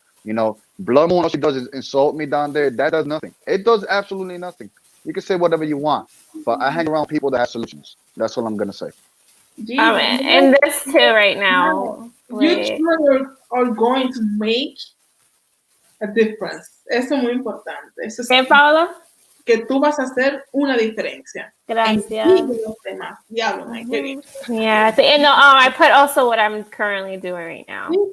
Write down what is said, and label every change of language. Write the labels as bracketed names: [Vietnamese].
[English] Blood Moon, all she does is insult me down there. That does nothing. It does absolutely nothing. You can say whatever you want, but I hang around people that have solutions. That's all I'm going to say. And this too right now. You are going to make a difference. [Spanish] Eso es muy importante. Eso es ¿Qué, Paula? Que tú vas a hacer una diferencia. Gracias. Yeah. [English] And I put also what I'm currently doing right now.